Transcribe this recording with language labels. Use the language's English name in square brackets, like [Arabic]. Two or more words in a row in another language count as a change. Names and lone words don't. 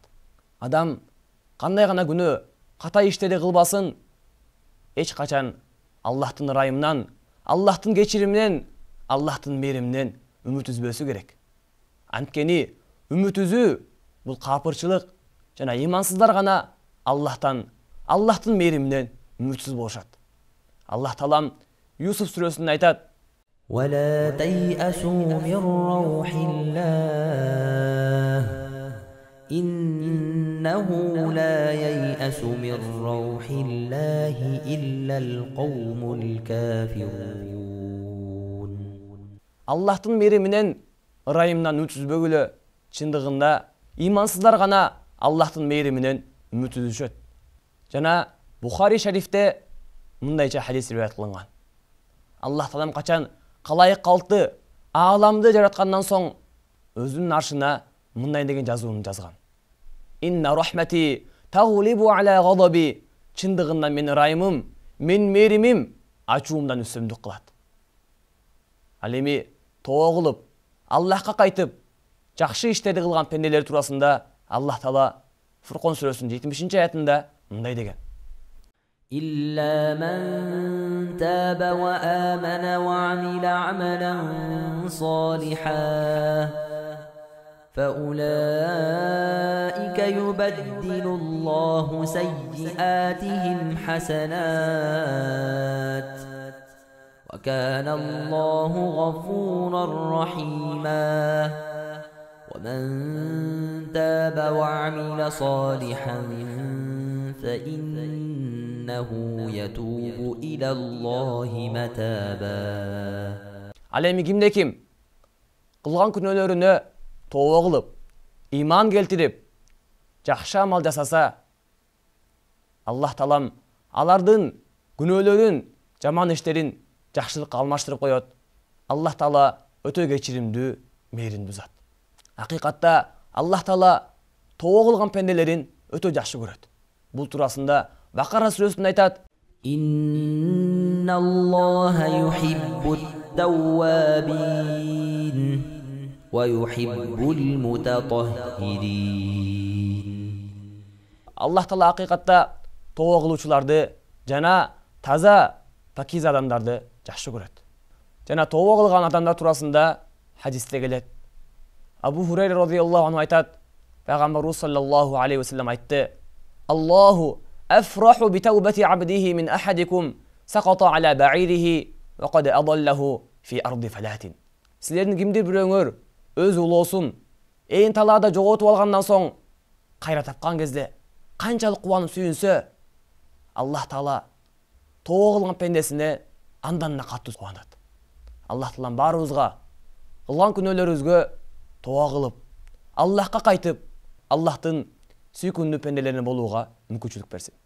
[Kyrgyz] Адам кандай гана күнөө ката иштерди кылбасын, эч качан Аллахтын ырайымынан, Аллахтын кечириминен, Аллахтын мээриминен үмүт үзбөсү керек. Анткени үмүт үзүү бул капырчылык жана имансыздар гана Аллахтын мээриминен үмүтсүз болушат. Аллах Таалам Юсуф сүрөсүндө айтат: [Arabic] ولا تيأسوا من روح الله إنه لا ييأس من روح الله إلا القوم الكافرون. [Kyrgyz] Аллахтын мээриминен, ырайымынан үмүт үзбөгүлө. Чындыгында имансыздар гана Аллахтын мээриминен үмүт үзүшөт. Жана Бухари шарифте мындайча хадис риwayat кылынган. Аллах Таалам качан калайык калкты, ааламды жараткандан соң өзүнүн аршына мындай деген жазуун жазган: [Arabic] إن رحمتي تغلب على غضبي. [Kyrgyz] Чындыгында мен ырайымым, мен мээримим ачуумдан үстөмдүк кылат. Ал эми тоо кылып, Аллахка кайтып, жакшы иштерди кылган пенделер туурасында Аллах Таала Фуркон сүрөсүнүн 70 аятында мындай деген: [Arabic] إلا من تاب وآمن وعمل عملا صالحا فأولئك يبدل الله سيئاتهم حسنات وكان الله غفورا رحيما ومن تاب وعمل صالحا فإنه يتوب إلى الله متابا. [Kyrgyz] Ал эми кимде ким кылган күнөөлөрүнө тообо кылып, иман келтирип, жакшы амал жасаса, Аллах Таалам алардын күнөөлөрүн, жаман иштерин жакшылыкка алмаштырып коет. Аллах Таала өтө кечиримдүү, мээримдүү зат. Акыйкатта Аллах Таала тообо кылган пенделерин өтө жакшы көрөт. Бул туурасында Бакара сүрөсүндө айтат: [Arabic] إن الله يحب التوابين ويحب المتطهرين. [Kyrgyz] Аллах Таала акыйкатта тообо кылуучуларды жана таза, пакиз адамдарды жакшы көрөт. Жана тообо кылган адамдар туурасында хадисте келет. Абу Хурайра [Arabic] رضي الله عنه [Kyrgyz] айтат: Пайгамбарыбыз [Arabic] صلى الله عليه وسلم [Kyrgyz] айтты: [Arabic] الله أفرح بتوبة عبده من أحدكم سقط على بعيره وقد أضله في أرض فلاة. [Kyrgyz] Силердин кимдир бирөөңөр өз улоосун ээн талаада жоготуп алгандан соң кайра тапкан кезде канчалык кубанып сүйүнсө, Аллах Таала тообо кылган пендесине андан да катуу кубанат. Аллах Таалам баарыбызга кылган күнөөлөрүбүзгө тообо кылып, Аллахка кайтып, Аллахтын сүйкүндүү пенделерине болууга мүмкүнчүлүк берсин.